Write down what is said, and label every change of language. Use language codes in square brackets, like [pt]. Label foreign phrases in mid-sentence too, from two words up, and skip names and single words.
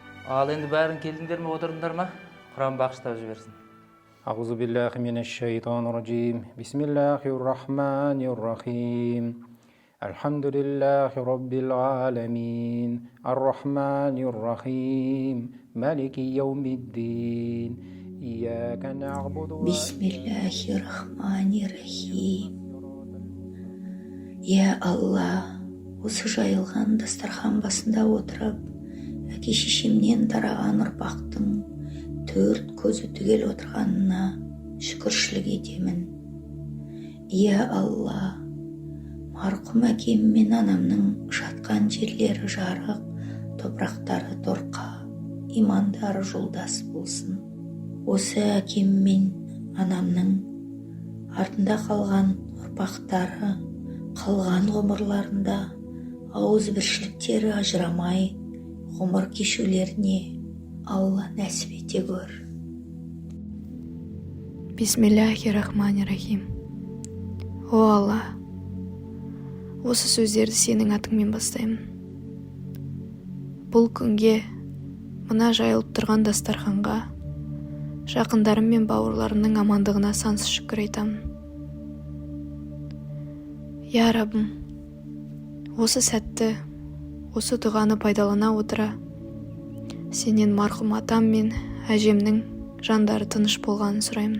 [kk] Ал енді бәрін келдіңдер ме, отырдыңдар ма? Құран бағыштап жіберсін. [ar] أعوذ بالله من الشيطان الرجيم بسم الله الرحمن الرحيم الحمد لله رب العالمين الرحمن الرحيم مالك يوم الدين إياك نعبد بسم الله الرحمن الرحيم يا الله [kk] осы жайылған дастархан басында отырып әке шешемнен тараған ұрпақтың төрт көзі түгел отырғанына шүкіршілік етемін. Я Алла, марқұм әкем мен анамның жатқан жерлері жарық, топырақтары торқа, имандары жолдас болсын. Осы әкем мен анамның артында қалған ұрпақтары қалған ғұмырларында ауызбіршіліктері ажырамай ғұмыр кешулеріне Алла нәсіп ете көр. [ar] بسم الله الرحمن الرحيم. [kk] О Алла, осы сөздерді сенің атыңмен бастаймын. Бұл күнге, мына жайылып тұрған дастарханға, жақындарым мен бауырларымның амандығына сансыз шүкір айтамын. Я Раббым, осы сәтті, осы дұғаны пайдалана отыра, сенен марқұм атам мен әжемнің жандары тыныш болғанын сұраймын.